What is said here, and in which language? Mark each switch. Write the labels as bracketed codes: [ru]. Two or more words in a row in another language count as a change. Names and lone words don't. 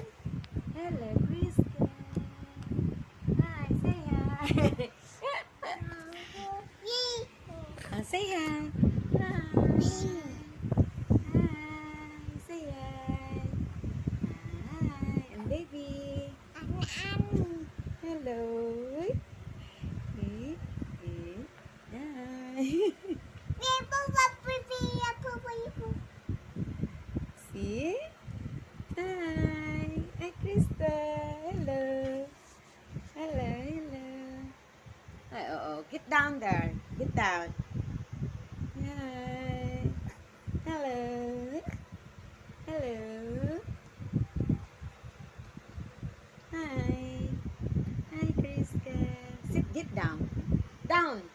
[en] Hello, Krista. Hi, say hi. Say hi. Hi. Say hi. Hi. And baby. Hello. Hi. See? Hi. Hi, Krista. Hello. Hello, hello. Ay, get down there. Get down. Hi. Hello. Hello. Hi. Hi, Krista. Sit, get down. Down.